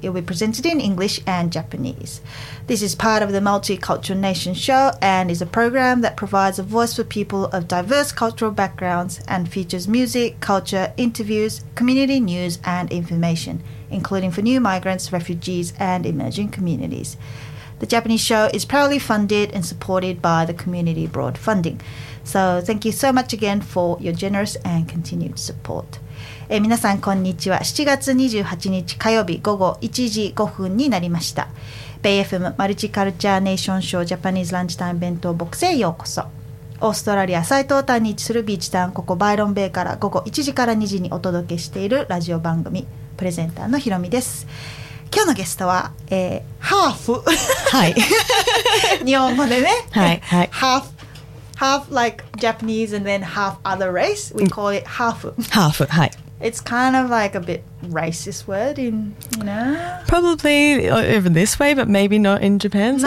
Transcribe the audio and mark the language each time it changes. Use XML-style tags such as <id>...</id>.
<en>It will be presented in English and Japanese. This is part of the Multicultural Nation show and is a program that provides a voice for people of diverse cultural backgrounds and features music, culture, interviews, community news and information, including for new migrants, refugees and emerging communities. The Japanese show is proudly funded and supported by the Community Broad Funding. So, thank you so much again for your generous and continued support.</en> <ja>皆さん、こんにちは。 7月28日火曜日午後1時5分になりました。 Bay FM マルチカルチャーネーションショージャパニーズランチタイム弁当ボックスへようこそ。オーストラリア最東端に位置するビーチタウン、ここバイロンベイから午後1時から2時にお届けしているラジオ番組、プレゼンターのひろみです。今日のゲストは、ハーフ。はい。日本語でね。はい。はい。ハーフ。</ja> <en>Half like Japanese and then half other race. We call it hafu. Hafu, hi. It's kind of like a bit racist word in, you know? Probably even this way, but maybe not in Japan so</en>